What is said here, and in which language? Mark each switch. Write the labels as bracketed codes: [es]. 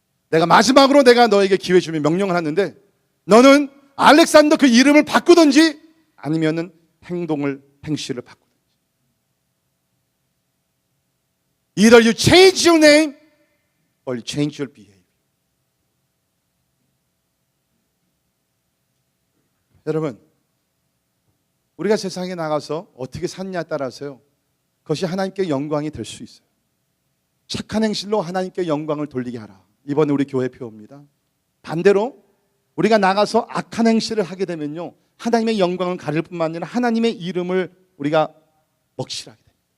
[ko] 내가 마지막으로 내가 너에게 기회 주면 명령을 하는데 너는 알렉산더 그 이름을 바꾸든지 아니면은 행실을 바꾸든지. [en] Either you change your name or you change your behavior. [ko] 여러분, 우리가 세상에 나가서 어떻게 사느냐에 따라서요, 그것이 하나님께 영광이 될 수 있어요. 착한 행실로 하나님께 영광을 돌리게 하라. 이번에 우리 교회 표입니다. 반대로 우리가 나가서 악한 행실을 하게 되면요, 하나님의 영광을 가릴 뿐만 아니라 하나님의 이름을 우리가 먹칠하게 됩니다.